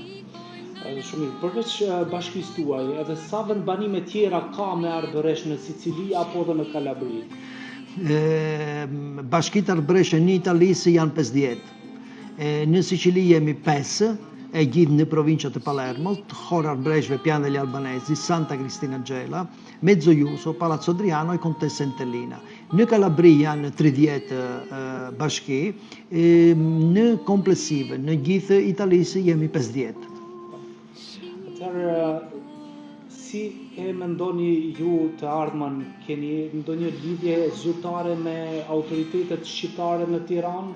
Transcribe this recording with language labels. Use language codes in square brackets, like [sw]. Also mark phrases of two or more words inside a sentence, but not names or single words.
[sq] Shumë mirë, përveç bashkisë tuaj, edhe sa vendbanime tjera ka me arbëresh në Sicili apo dhe në Kalabri? Bashkit arbëreshe në Italisë janë 50. Në Sicili jemi 5, e gjithë në provincia të Palermo, hore arbëreshve Piana degli Albanesi, Santa Cristina Gela, Mezzo Iuso, Palazzo Adriano e Contessa Entellina. Në Kalabri janë 30 bashki, në komplesive, në gjithë Italisë jemi 50. Si e mendoni ju të ardhmen, keni ndonjë lidhje zyrtare me autoritetet shqiptare në Tiranë?